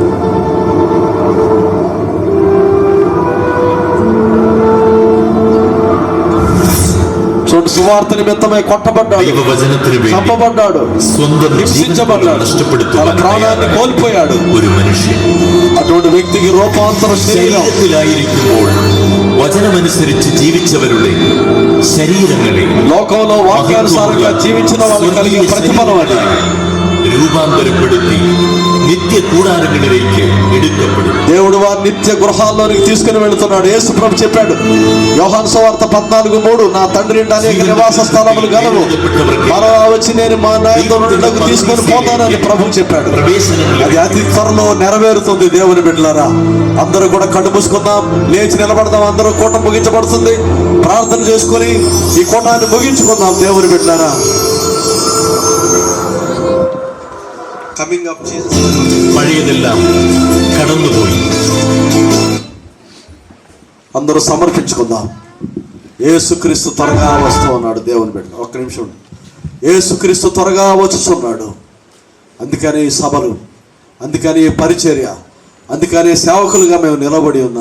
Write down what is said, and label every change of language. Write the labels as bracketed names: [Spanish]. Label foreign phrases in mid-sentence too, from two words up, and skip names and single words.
[Telugu] చూడు, సువార్త నిమిత్తమై కొట్టబడ్డాడు, చంపబడ్డాడు, హింసించబడ్డాడు, తన ప్రాణాన్ని కోల్పోయాడు. అటువంటి వ్యక్తికి రూపాంతర శరీరం. [Malayalam] വചനമനുസരിച്ച് ജീവിച്ചവരുടെ ശരീരങ്ങളെ [Telugu] లోకంలో వాక్యానుసారంగా జీవించిన వాళ్ళు కలిగే ప్రతిఫలం అది. [Malayalam] രൂപാന്തരപ്പെടുത്തി നിത്യ കൂടാരങ്ങളിലേക്ക് എടുക്കപ്പെടും. [Telugu] దేవుడు వారి నిత్య గృహాల్లోనికి తీసుకుని వెళుతున్నాడు. యేసు ప్రభు చెప్పాడు యోహాను సువార్త 14:3, నా తండ్రి ఇంట అనేక నివాస స్థలములు గలవు, మరలా వచ్చి నేను మా నాయకులకు తీసుకొని పోతానని ప్రభు చెప్పాడు. అది అతి త్వరలో నెరవేరుతుంది. దేవుని బిడ్డలారా, అందరూ కూడా కళ్ళు మూసుకుందాం, లేచి నిలబడదాం. అందరూ కూటం ముగించబడుతుంది. ప్రార్థన చేసుకుని ఈ కూటాన్ని ముగించుకుందాం. దేవుని బిడ్డలారా, [English] coming up [Malayalam] പഴയതെല്ലാം കടന്നുപോയി. [Telugu] అందరూ సమర్పించుకుందాం. యేసుక్రీస్తు త్వరగా వస్తూ ఉన్నాడు. దేవుని బిడ్డ ఒక్క నిమిషం. యేసుక్రీస్తు త్వరగా వచ్చుచున్నాడు. అందుకని ఈ సభలు, అందుకని ఈ పరిచర్య, అందుకని సేవకులుగా మేము నిలబడి ఉన్నాం.